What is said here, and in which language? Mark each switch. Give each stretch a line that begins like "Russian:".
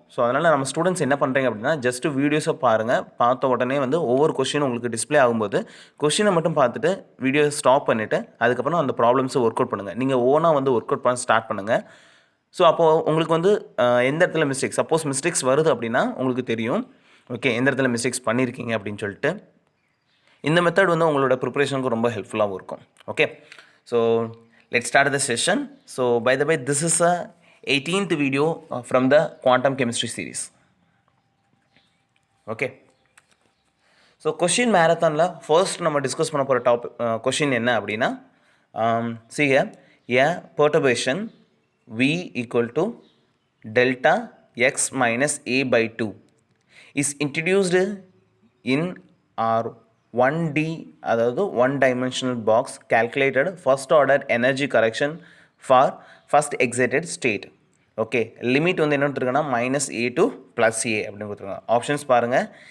Tamil: So அதனால் நம்ம students என்ன பண்ணுறீங்க அப்படின்னா, ஜஸ்ட் வீடியோஸை பாருங்கள். பார்த்த உடனே வந்து ஒவ்வொரு கொஷினும் உங்களுக்கு டிஸ்பிளே ஆகும்போது கொஷினை மட்டும் பார்த்துட்டு வீடியோவை ஸ்டாப் பண்ணிவிட்டு அதுக்கப்புறம் அந்த ப்ராப்ளம்ஸை ஒர்க் அவுட் பண்ணுங்கள். நீங்கள் ஓனாக வந்து ஒர்க் அவுட் பண்ண ஸ்டார்ட் பண்ணுங்கள். ஸோ அப்போது உங்களுக்கு வந்து எந்த இடத்துல மிஸ்டேக்ஸ், சப்போஸ் மிஸ்டேக்ஸ் வருது அப்படின்னா உங்களுக்கு தெரியும். ஓகே, எந்த இடத்துல மிஸ்டேக்ஸ் பண்ணியிருக்கீங்க அப்படின்னு சொல்லிட்டு இந்த மெத்தட் வந்து உங்களோட ப்ரிப்பரேஷனுக்கு ரொம்ப ஹெல்ப்ஃபுல்லாகவும் இருக்கும்.
English: Okay, so let's start the session. So by the way, this is a 18th video from the quantum chemistry series. Okay, so question marathonல first
Tamil: நம்ம டிஸ்கஸ் பண்ண போகிற கொஷின் என்ன அப்படின்னா,
English: see here, a perturbation v equal to delta x minus a by 2 is introduced in our 1D அதாவது 1 dimensional box calculated first order energy correction for first excited state.
Tamil: Okay, limit வந்து என்ன கொடுத்துருக்காங்கன்னா -a to +a அப்படின்னு கொடுத்துருக்காங்க. Options பாருங்கள்.